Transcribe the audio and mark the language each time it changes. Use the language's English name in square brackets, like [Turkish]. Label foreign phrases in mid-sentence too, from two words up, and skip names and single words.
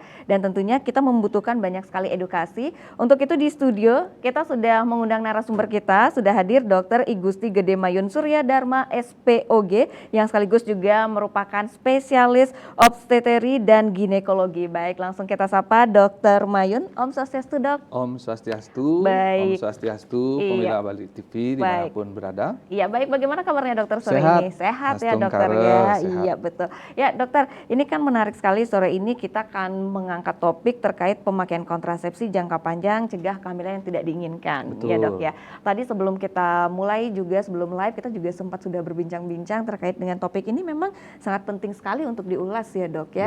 [Indonesian] Dan tentunya kita membutuhkan banyak sekali edukasi. Untuk itu di studio kita sudah mengundang narasumber kita, sudah hadir Dr. I Gusti Gede Mayun Surya Dharma SPOG yang sekaligus juga merupakan spesialis obstetri dan ginekologi. Baik, langsung kita sapa Dr. Mayun. [Balinese] Om Swastiastu, [Indonesian] Dok. [Balinese] Om Swastiastu, Om [Indonesian] Baik. Swastiastu, pemirsa Bali TV Baik. dimanapun berada. Iya, baik. Bagaimana kabarnya dokter sore Sehat. ini? Sehat ya Astum dokter kare, ya. sehat. Iya betul. Ya dokter, ini kan menarik sekali sore ini kita akan mengangkat topik terkait pemakaian kontrasepsi jangka panjang cegah kehamilan yang tidak diinginkan. Betul. Ya dok ya. Tadi sebelum kita mulai juga sebelum live kita juga sempat sudah berbincang-bincang terkait dengan topik ini memang sangat penting sekali untuk diulas ya dok ya.